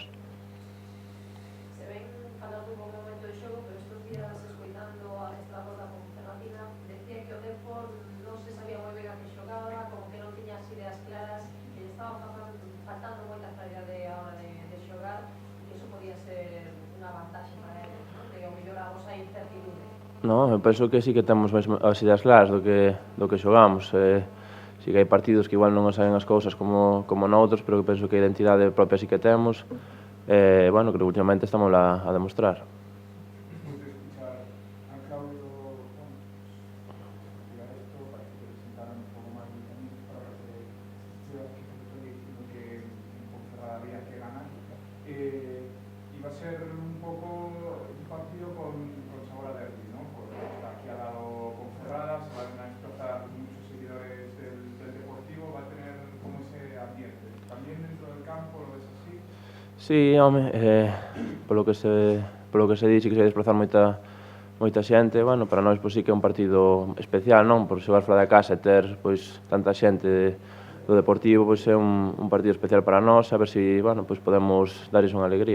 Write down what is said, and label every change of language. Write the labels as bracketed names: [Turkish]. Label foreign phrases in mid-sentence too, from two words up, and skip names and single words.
[Galician] Se ven falando un bo momento de xogo, pero estes días escoitando a Estrada da Ponferradina, decía que o Depor non se sabía moi ben a que xogaba, como que non tiña as ideas claras, que lle estaba faltando moita claridade a hora de xogar, e iso podía ser unha vantaxe para eles, non? Que ao mellor a vosa incertidumbre. No, eu penso que sí que temos as ideas claras do que xogamos. Sí que hai partidos que igual non nos saben as cousas como noutros, pero que penso que a identidade propia sí que temos. [Spanish] Bueno, creo que últimamente estamos a demostrar. Después de escuchar a Claudio, explicar esto, parece que presentaron un poco más de mecanismos para que estoy diciendo que en Ponferrada había que ganar. Iba a ser un poco un partido con sabor a derbi, ¿no? Porque está aquí al lado Ponferrada, se van a desplazar muchos seguidores del Deportivo, va a tener como ese ambiente. También dentro del campo, ¿lo ves así? [Galician] Sí, home, polo que se di, sí que se vai desplazar moita xente, bueno, para nós pois sí que é un partido especial, non? Por xogar fora da casa e ter pois tanta xente do Deportivo, pois é un partido especial para nós, a ver se, bueno, pois podemos darles unha alegría.